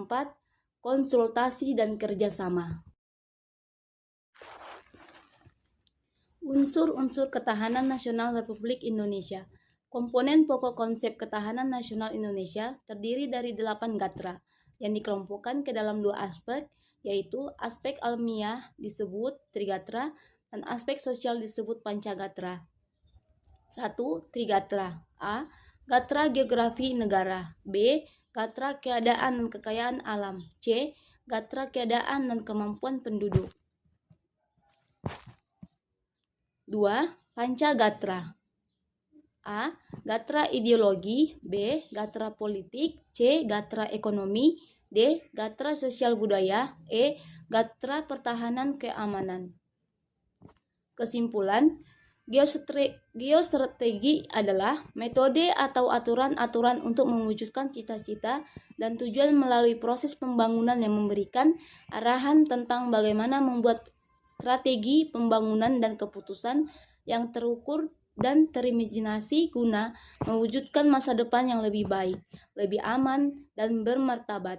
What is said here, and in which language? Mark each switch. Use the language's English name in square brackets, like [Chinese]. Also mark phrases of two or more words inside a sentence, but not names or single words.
[Indonesian] Konsultasi dan kerjasama. Unsur-unsur ketahanan nasional Republik Indonesia. Komponen pokok konsep ketahanan nasional Indonesia terdiri dari 8 gatra yang dikelompokkan ke dalam 2 aspek, yaitu aspek alamiah disebut trigatra dan aspek sosial disebut pancagatra. 1. Trigatra. A. Gatra geografi negara. B. Gatra keadaan dan kekayaan alam. C. Gatra keadaan dan kemampuan penduduk. 2. Pancagatra. A. Gatra ideologi. B. Gatra politik. C. Gatra ekonomi. D. Gatra sosial budaya. E. Gatra pertahanan keamanan. Kesimpulan, geostrategi adalah metode atau aturan-aturan untuk mewujudkan cita-cita dan tujuan melalui proses pembangunan yang memberikan arahan tentang bagaimana membuat strategi pembangunan dan keputusan yang terukur dan terimajinasi guna mewujudkan masa depan yang lebih baik, lebih aman, dan bermartabat.